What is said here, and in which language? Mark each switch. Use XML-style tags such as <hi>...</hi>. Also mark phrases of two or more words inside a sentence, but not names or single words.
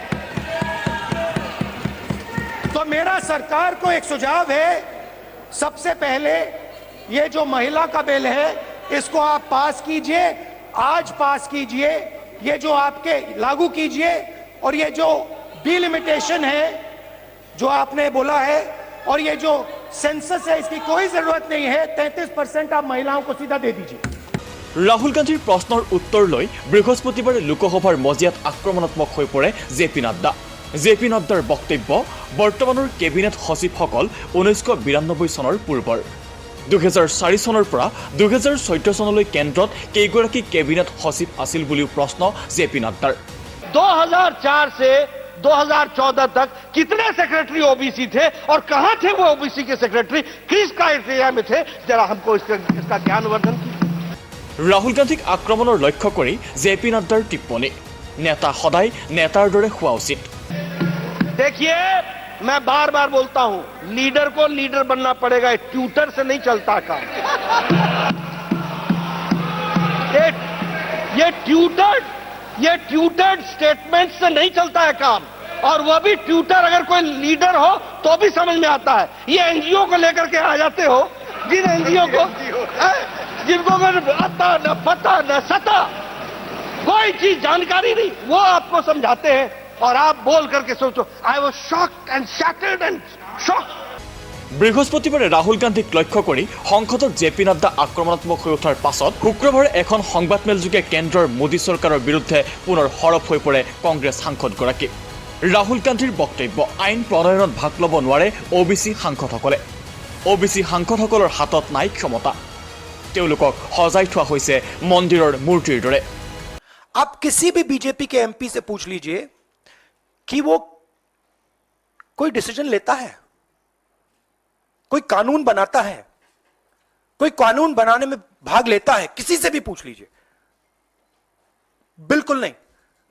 <hi>तो मेरा सरकार को एक सुझाव है, सबसे पहले ये जो महिला का बिल है इसको आप पास कीजिए, आज पास कीजिए, ये जो आपके लागू कीजिए, और ये जो डिलिमिटेशन है जो आपने बोला है, और ये जो सेंसस है इसकी कोई जरूरत नहीं है। 33% आप महिलाओं को सीधा दे दीजिए।</hi> <as>ৰাহুল গান্ধীৰ প্ৰশ্নৰ উত্তৰ লৈ বৃহস্পতিবাৰে লোকসভাৰ মজিয়াত আক্ৰমণাত্মক হৈ পৰে জেপি নাড্ডা। জেপি নাড্ডাৰ বক্তব্য বৰ্তমানৰ কেবিনেট সচিবসকল 1992 চনৰ পূৰ্বৰ। 2004 চনৰ পৰা 2014 চনলৈ কেন্দ্ৰত কেইগৰাকী কেবিনেট সচিব আছিল বুলিও প্ৰশ্ন জেপি নাড্ডাৰ।</as> <hi>2004 से 2014 तक कितने सेक्रेटरी ओबीसी थे और कहां थे वो ओबीसी के सेक्रेटरी, किस क्राइटेरिया में थे? जरा हमको इसका ज्ञानवर्धन कीजिए।</hi> <as>ৰাহুল গান্ধীক আক্ৰমণৰ লক্ষ্য কৰি জেপি নাড্ডাৰ টিপ্পনী, নেতা সদায় নেতাৰ দৰে হোৱা উচিত।</as> <hi>देखिए, मैं बार बार बोलता हूं, लीडर को लीडर बनना पड़ेगा, ट्यूटर से नहीं चलता काम। ये</hi> <en>tutored statement</en> <hi>से नहीं चलता है काम, और वह भी ट्यूटर अगर कोई लीडर हो तो भी समझ में आता है। ये एनजीओ को लेकर के आ जाते हो, जिन एनजीओ को जिनको आता न पता न सता, कोई चीज जानकारी नहीं, वो आपको समझाते हैं और आप बोल करके सोचो।</hi> <en>I was shocked and shattered and shocked.</en> <as>বৃহস্পতিবাৰে ৰাহুল গান্ধীক লক্ষ্য কৰি সংসদত জেপি নাড্ডা আক্ৰমণাত্মক হৈ উঠাৰ পাছত শুক্ৰবাৰে এখন সংবাদমেলযোগে কেন্দ্ৰৰ মোদী চৰকাৰৰ বিৰুদ্ধে পুনৰ সৰব হৈ পৰে কংগ্ৰেছ সাংসদগৰাকী। ৰাহুল গান্ধীৰ বক্তব্য, আইন প্ৰণয়নত ভাগ ল'ব নোৱাৰে ওবিসি সাংসদসকলে। ওবিসি সাংসদসকলৰ হাতত নাই ক্ষমতা, তেওঁলোকক সজাই থোৱা হৈছে মন্দিৰৰ মূৰ্তিৰ দৰে।</as> <hi>आप किसी भी बीजेपी के एमपी से पूछ लीजिए कि वो कोई डिसीजन लेता है, कोई कानून बनाता है, कोई कानून बनाने में भाग लेता है, किसी से भी पूछ लीजिए, बिल्कुल नहीं।</hi>